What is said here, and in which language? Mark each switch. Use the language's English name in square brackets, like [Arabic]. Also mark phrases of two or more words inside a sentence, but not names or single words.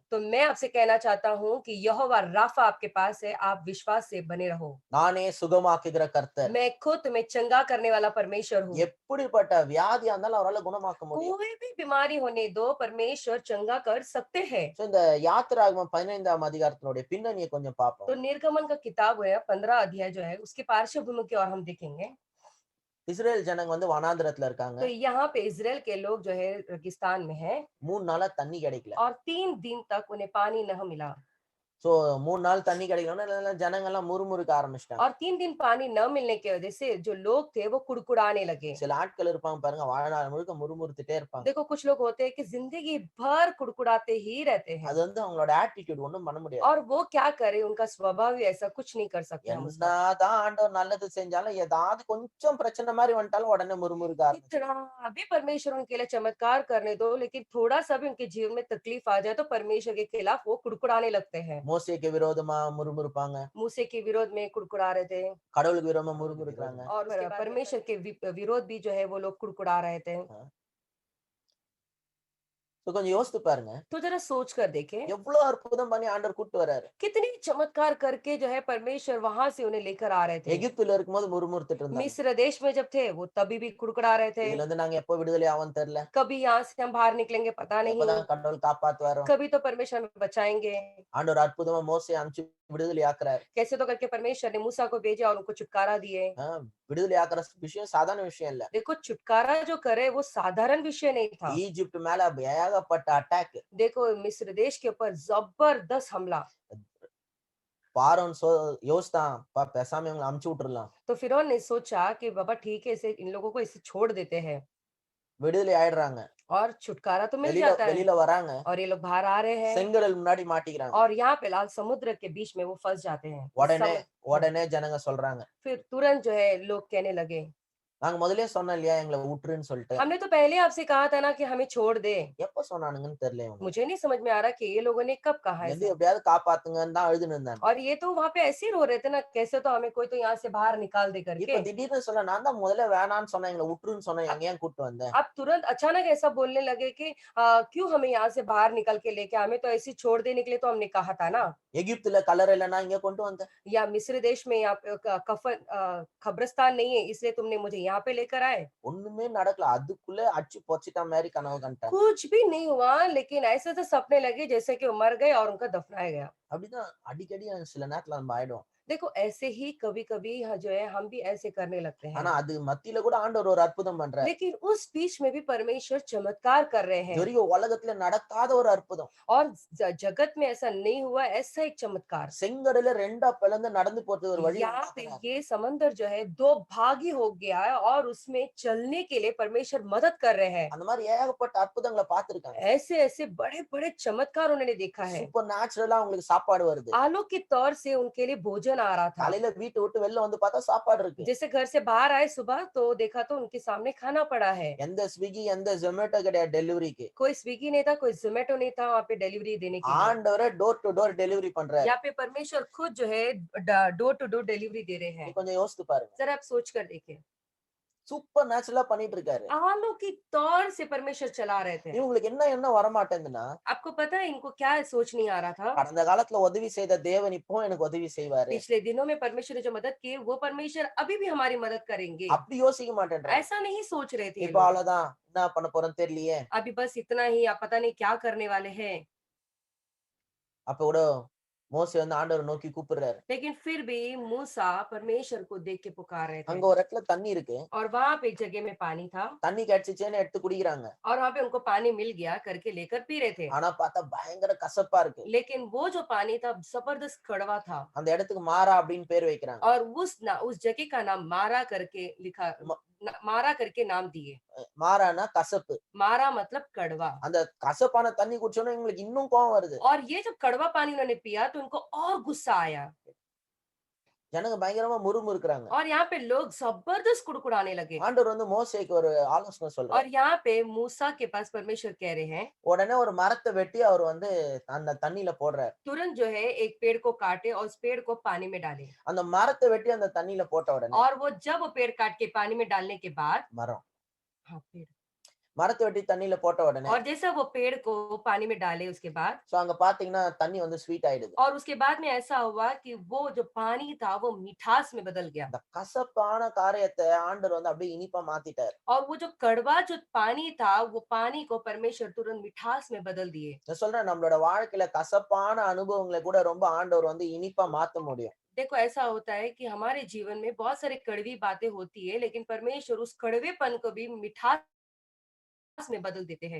[Hindi] तो मैं आपसे कहना चाहता हूँ कि यहोवा राफा आपके पास है, आप विश्वास से बने रहो। [Tamil] நானே சுகமாக்குகிற கர்த்தர். [Hindi] मैं खुद तुम्हें चंगा करने वाला परमेश्वर हूँ। [Tamil] எப்படிப்பட்ட வியாதியா இருந்தாலும் அவரால குணமாக்க முடியும். [Hindi] कोई भी बीमारी होने दो, परमेश्वर चंगा कर सकते हैं। [Tamil] சோ இந்த யாத்திராகமம் 15ஆம் அதிகாரத்தினுடைய பின்னணியை கொஞ்சம் [Hindi] तो [Tamil] பார்ப்போம். [Hindi] निर्गमन का किताब है 15 अध्याय जो है उसके पार्श्वभूमि की ओर हम देखेंगे। [Tamil] இஸ்ரேல் ஜனங்க வந்து வனாந்திரத்துல இருக்காங்க. [Hindi] तो यहाँ पे इज़राइल के लोग जो है रेगिस्तान में हैं [Tamil] 3 नाளா தண்ணி கிடைக்கல. [Hindi] और 3 दिन तक उन्हें पानी नहीं मिला। [Tamil] சோ 3 நாள் தண்ணி கிடைக்கலன்னா ஜனங்க எல்லாம் முறுமுறுக்க ஆரம்பிச்சிட்டாங்க. [Hindi] और 3 दिन पानी न मिलने की वजह से जो लोग थे वो कुड़कुड़ाने लगे। [Tamil] சில ஆட்கள் இருப்பாங்க பாருங்க, வாழ்நாள் முழுக்க முறுமுறுத்துட்டே இருப்பாங்க. [Hindi] देखो कुछ लोग होते हैं कि जिंदगी भर कुड़कुड़ाते ही रहते हैं [Tamil] அது வந்து அவங்களோட ஆட்டிட்யூட் ஒண்ணும் பண்ண முடியாது. [Hindi] और वो क्या करे, उनका स्वभाव ही ऐसा, कुछ नहीं कर सकते हम उसका। [Tamil] என்னதான் ஆண்டவர் நல்லது செஞ்சாலும் ஏதாவது கொஞ்சம் பிரச்சனை மாதிரி வந்துட்டாலும் உடனே முறுமுறுக்க ஆரம்பிச்சு. [Hindi] कितना भी परमेश्वर उनके लिए चमत्कार करने दो, लेकिन थोड़ा सा भी उनके जीवन में तकलीफ आ जाए तो परमेश्वर के खिलाफ वो कुड़कुड़ाने लगते हैं। [Tamil] மோசேக்கு விரோதமா முறுமுறுப்பாங்க. [Hindi] मूसे के विरोध में कुड़कुड़ा रहे थे [Tamil] கடவுளுக்கு விரோதமா முறுமுறுக்கிறாங்க. [Hindi] और परमेश्वर के विरोध भी जो है वो लोग कुड़कुड़ा रहे थे। [Tamil] சோ கொஞ்சம் யோசித்து பாருங்க. [Hindi] तो जरा सोच कर देखें [Tamil] எவ்வளவு அற்புதம் பண்ணி ஆண்டவர் கூட்டு வராரு. [Hindi] कितनी चमत्कार करके जो है परमेश्वर वहां से उन्हें लेकर आ रहे थे। [Tamil] எகிப்துல இருக்கும்போது முறுமுறுத்துட்டு இருந்தாங்க. [Hindi] मिस्र देश में जब थे वो तभी भी कुड़कुड़ा रहे थे। [Tamil] இதுல இருந்து நாங்க எப்போ விடுதலை ஆவோம்னு தெரியல. [Hindi] कभी यहाँ से हम बाहर निकलेंगे पता नहीं, [Tamil] எப்பதான் கடவுள் காப்பாத்துவாரோ. [Hindi] कभी तो परमेश्वर हमें बचाएंगे। [Tamil] ஆண்டவர் அற்புதமா மோசே அனுப்பிச்சு விடுதலை ஆக்குறாரு. [Hindi] कैसे तो करके परमेश्वर ने मूसा को भेजा और उनको छुटकारा दिए। [Tamil] விடுதலை ஆக்குற விஷயம் சாதாரண விஷயம் இல்ல. [Hindi] देखो छुटकारा जो करे वो साधारण विषय नहीं था। [Tamil] ஈஜிப்ட் மேல ஏகப்பட்ட அட்டாக். [Hindi] देखो मिस्र देश के ऊपर जबरदस्त हमला। [Tamil] பார்வோன் யோசித்தான், பேசாம இவங்களை அமுச்சு விட்டுறலாம். [Hindi] तो फिरौन ने सोचा कि बाबा ठीक है, इसे इन लोगों को इसे छोड़ देते हैं [Tamil] விடுதலை ஆயிடுறாங்க. [Hindi] और छुटकारा तो मिल जाता है [Tamil] வெளியில வராங்க. [Hindi] और ये लोग बाहर आ रहे हैं [Tamil] செங்கடல் முன்னாடி மாட்டிக்கிறாங்க. [Hindi] और यहाँ पे लाल समुद्र के बीच में वो फंस जाते हैं। [Tamil] உடனே ஜனங்க சொல்றாங்க, [Hindi] फिर तुरंत जो है लोग कहने लगे, [Tamil] நாங்க முதல்ல சொன்னோம் இல்லையா எங்களை விட்டுருன்னு சொல்லிட்டு. [Hindi] हमने तो पहले आपसे कहा था ना कि हमें छोड़ दे। [Tamil] எப்ப சொன்னானுங்கன்னு தெரியல இவங்க. [Hindi] मुझे नहीं समझ में आ रहा कि ये लोगों ने कब कहा है। [Tamil] எப்படியாவது காப்பாத்துங்கன்னு தான் அழுதுன்னு இருந்தாங்க. [Hindi] और ये तो वहाँ पे ऐसे ही रो रहे थे ना, कैसे तो हमें कोई तो यहाँ से बाहर निकाल दे करके। [Tamil] இப்ப திடீர்னு சொல்ல, நான் தான் முதல்ல வேணான்னு சொன்னேன், எங்களை விட்டுருன்னு சொன்னேன், எங்க ஏன் கூட்டு வந்தேன்? [Hindi] अब तुरंत अचानक ऐसा बोलने लगे कि क्यों हमें यहाँ से बाहर निकल के लेके, हमें तो ऐसे छोड़ देने के लिए तो हमने कहा था ना। [Tamil] எகிப்துல கலர் இல்லைன்னா இங்க கொண்டு வந்தேன். [Hindi] या मिस्र देश में यहाँ पे कफन कब्रिस्तान नहीं है इसलिए तुमने मुझे यहाँ पे लेकर आए। [Tamil] ஒண்ணுமே நடக்கல. அதுக்குள்ள அடிச்சு பொச்சிட்ட மாதிரி கனவு கண்டாங்க. [Hindi] कुछ भी नहीं हुआ, लेकिन ऐसे तो सपने लगे जैसे कि वो मर गए और उनका दफनाया गया। [Tamil] அப்படிதான் அடிக்கடி சில நேரத்துல நம்ம ஆயிடும். [Hindi] देखो ऐसे ही कभी कभी जो है हम भी ऐसे करने लगते हैं, [Tamil] ஆனா அது மத்தியில கூட ஆண்டவர் ஒரு அற்புதம் பண்றாரு. [Hindi] लेकिन उस बीच में भी परमेश्वर चमत्कार कर रहे हैं [Tamil] இதுவரைக்கும் உலகத்துல நடக்காத ஒரு அற்புதம். [Hindi] और जगत में ऐसा नहीं हुआ ऐसा एक चमत्कार। [Tamil] செங்கடல ரெண்டா பிளந்து நடந்து போறது ஒரு வழி. [Hindi] यहाँ पे ये समंदर जो है दो भागी हो गया है और उसमें चलने के लिए परमेश्वर मदद कर रहे हैं। [Tamil] அந்த மாதிரி ஏகப்பட்ட அற்புதங்களை பார்த்திருக்காங்க. [Hindi] ऐसे ऐसे बड़े बड़े चमत्कार उन्होंने देखा है। [English] super naturala [Tamil] உங்களுக்கு சாப்பாடு வருது. [Hindi] अलौकिक तौर से उनके लिए भोजन आ रहा था। [Tamil] காலையில வீட்டை விட்டு வெளில வந்து பார்த்தா சாப்பாடு இருக்கு. [Hindi] जैसे घर से बाहर आए सुबह तो देखा तो उनके सामने खाना पड़ा है। [Tamil] எந்த ஸ்விக்கி எந்த ஜொமேட்டோ கிடையாது டெலிவரிக்கு. [Hindi] कोई स्विगी नहीं था, कोई जोमेटो नहीं था वहाँ पे डिलीवरी देने के लिए। [Tamil] ஆண்டவரே [English] door to door delivery [Tamil] பண்றாரு. [Hindi] यहाँ पे परमेश्वर खुद जो है [English] door to door delivery [Hindi] दे रहे हैं। [Tamil] கொஞ்சம் யோசித்து பாருங்க. [Hindi] जरा आप सोच कर देखें, [English] super naturala [Tamil] பண்ணிட்டு இருக்காரு. [Hindi] अलौकिक तौर से परमेश्वर चला रहे थे। [Tamil] இவங்களுக்கு என்ன வர மாட்டேங்குதுன்னா, [Hindi] आपको पता है इनको क्या सोच नहीं आ रहा था? [Tamil] கடந்த காலத்துல உதவி செய்த தேவன் இப்போ எனக்கு உதவி செய்வாரு. [Hindi] पिछले दिनों में परमेश्वर ने जो मदद की वो परमेश्वर अभी भी हमारी मदद करेंगे, [Tamil] அப்படி யோசிக்க மாட்டேன்றாங்க. [Hindi] ऐसा नहीं सोच रहे थे ये [Tamil] இப்ப [Hindi] लोग। [Tamil] அவ்வளவுதான், என்ன பண்ண போறோம்னு தெரியலையே. [Hindi] अभी बस इतना ही, आप पता नहीं क्या करने वाले हैं। [Tamil] அப்ப கூட மோசே வந்து ஆண்டவரை நோக்கி கூப்பிடுறாரு. [Hindi] लेकिन फिर भी मूसा परमेश्वर को देख के पुकार रहे थे [Tamil] அங்க ஒரு இடத்துல தண்ணி இருக்கு. [Hindi] और वहां पे एक जगह में पानी था [Tamil] தண்ணி கிடைச்சிச்சேன்னு எடுத்து குடிக்கிறாங்க. [Hindi] और वहां पे उनको पानी मिल गया करके लेकर पी रहे थे। [Tamil] ஆனா பார்த்தா பயங்கர கசப்பா இருக்கு. [Hindi] लेकिन वो जो पानी था जबरदस्त कड़वा था [Tamil] அந்த இடத்துக்கு மாறா அப்படின்னு பேர் வைக்கிறாங்க. [Hindi] और उस जगह का नाम मारा करके लिखा, मारा करके नाम दिए। [Tamil] மாறானா கசப்பு. [Hindi] मारा मतलब कड़वा। [Tamil] அந்த கசப்பான தண்ணி குடிச்சோன்னா இவங்களுக்கு இன்னும் கோவம் வருது. [Hindi] और ये जब कड़वा पानी उन्होंने पिया तो उनको और गुस्सा आया। [Tamil] ஜனங்க பயங்கரமா முறுமுறுக்குறாங்க. [Hindi] और यहाँ पे लोग जबरदस्त कुड़कुड़ाने लगे। [Tamil] ஆண்டவர் வந்து மோசேக்கு ஒரு ஆலோசனை சொல்றாரு. [Hindi] और यहाँ पे मूसा के पास परमेश्वर कह रहे हैं, [Tamil] உடனே ஒரு மரத்த வெட்டி அவர் வந்து அந்த தண்ணீல போடுறாரு. [Hindi] तुरंत जो है एक पेड़ को काटे और उस पेड़ को पानी में डाले। [Tamil] அந்த மரத்த வெட்டி அந்த தண்ணீல போட்ட உடனே [Hindi] और वो जब वो पेड़ काट के पानी में डालने के बाद, [Tamil] மரம் [Hindi] हाँ पेड़, [Tamil] மரத்த வெட்டி தண்ணீல போட்ட உடனே [Hindi] और जैसा वो पेड़ को पानी में डाले उसके बाद, [Tamil] சோ அங்க பாத்தீங்கன்னா தண்ணி வந்து ஸ்வீட் ஆயிடுது. [Hindi] और उसके बाद में ऐसा हुआ कि वो जो पानी था वो मिठास में बदल गया। [Tamil] அந்த கசப்பான காரியத்தை ஆண்டவர் வந்து அப்படியே இனிப்பா மாத்திட்டாரு. [Hindi] और वो जो कड़वा जो पानी था, वो पानी को परमेश्वर तुरंत मिठास में बदल दिए। [Tamil] நான் சொல்றேன் நம்மளோட வாழ்க்கையில கசப்பான அனுபவங்களை கூட ரொம்ப ஆண்டவர் வந்து இனிப்பா மாத்த முடியும். [Hindi] देखो ऐसा होता है कि हमारे जीवन में बहुत सारी कड़वी बातें होती है, लेकिन परमेश्वर उस कड़वेपन को भी मिठास में बदल देते हैं।